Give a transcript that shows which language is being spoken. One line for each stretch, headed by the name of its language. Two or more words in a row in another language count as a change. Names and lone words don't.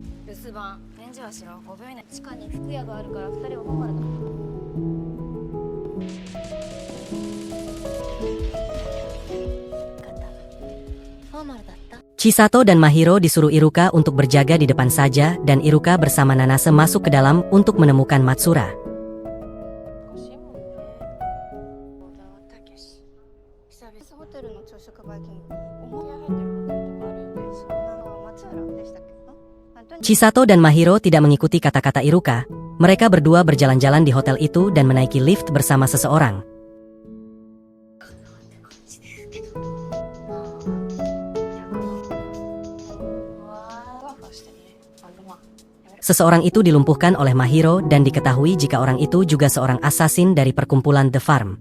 Indonesian: Chisato dan Mahiro disuruh Iruka untuk berjaga di depan saja dan Iruka bersama Nanase masuk ke dalam untuk menemukan Matsura.
Japanese: ホテルの朝食バイキング思い入ってるホテルとかあるよね。そうなの松浦でしたっけ？
Indonesian: Chisato dan Mahiro tidak mengikuti kata-kata Iruka. Mereka berdua berjalan-jalan di hotel itu dan menaiki lift bersama seseorang. Seseorang itu dilumpuhkan oleh Mahiro dan diketahui jika orang itu juga seorang assassin dari perkumpulan The Farm.